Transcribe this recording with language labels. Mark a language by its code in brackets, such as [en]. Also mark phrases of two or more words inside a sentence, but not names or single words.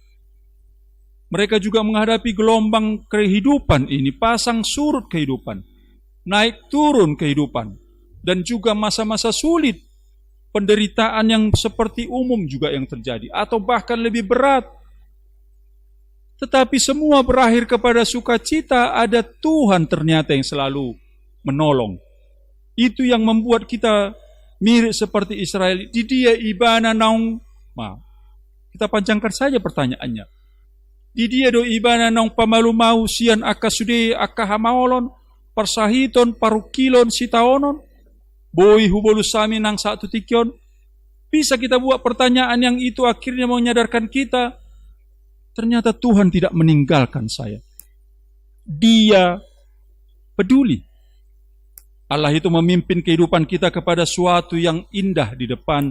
[id] Mereka juga menghadapi gelombang kehidupan ini, pasang surut kehidupan, naik turun kehidupan, dan juga masa-masa sulit, penderitaan yang seperti umum juga yang terjadi, atau bahkan lebih berat. Tetapi semua berakhir kepada sukacita, ada Tuhan ternyata yang selalu menolong. Itu yang membuat kita mirip seperti Israel. [bbc] Di dia ibana naung, [id] kita panjangkan saja pertanyaannya. [bbc] Di dia do ibana naung pamalu mau sian akasude akahamaolon, persahiton parukilon sitaonon, boi hubolu sami nang satu tikyon. [id] Bisa kita buat pertanyaan yang itu akhirnya menyadarkan kita, ternyata Tuhan tidak meninggalkan saya. Dia peduli. Allah itu memimpin kehidupan kita kepada suatu yang indah di depan.